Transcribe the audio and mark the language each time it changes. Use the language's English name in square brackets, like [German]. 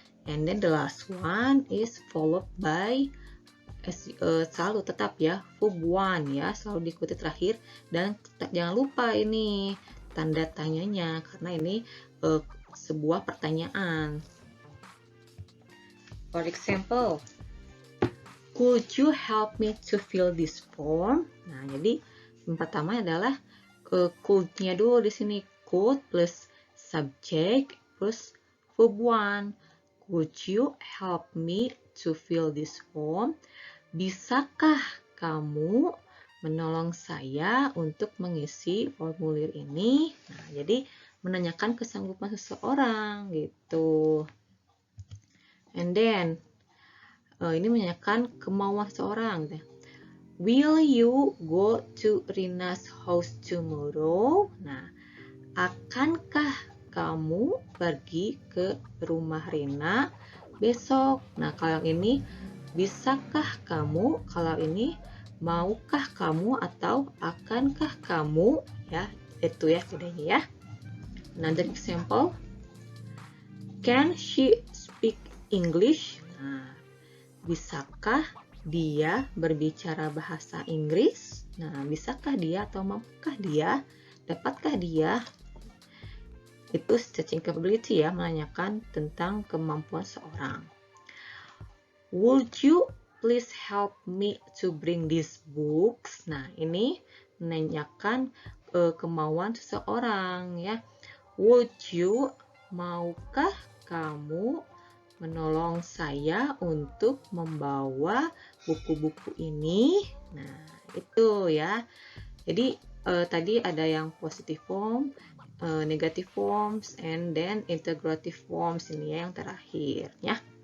[English] And then the last one is followed by [Indonesian] selalu tetap ya verb one ya, selalu diikuti terakhir, dan jangan lupa ini tanda tanyanya karena ini sebuah pertanyaan. [English] For example, could you help me to fill this form? [Indonesian] Nah, jadi yang pertama adalah could-nya dulu di sini, could plus subject plus verb one. [English] Could you help me to fill this form? [Indonesian] Bisakah kamu menolong saya untuk mengisi formulir ini? Nah, jadi menanyakan kesanggupan seseorang gitu. [English] And then [Indonesian] ini menanyakan kemauan seseorang. [English] Will you go to Rina's house tomorrow? [Indonesian] Nah, akankah kamu pergi ke rumah Rina besok? Nah, kalau yang ini bisakah kamu, kalau ini maukah kamu atau akankah kamu ya, itu ya bedanya ya. [English] Another example, can she speak English? [Indonesian] Nah, bisakah dia berbicara bahasa Inggris? Nah, bisakah dia atau mampukah dia? Dapatkah dia? Itu searching capability ya, menanyakan tentang kemampuan seorang. [English] Would you please help me to bring these books? [Indonesian] Nah, ini menanyakan kemauan seseorang ya. [English] Would you, [Indonesian] maukah kamu menolong saya untuk membawa buku-buku ini? Nah, itu ya. Jadi tadi ada yang positive form, negative forms, and then integrative forms ini ya yang terakhir ya.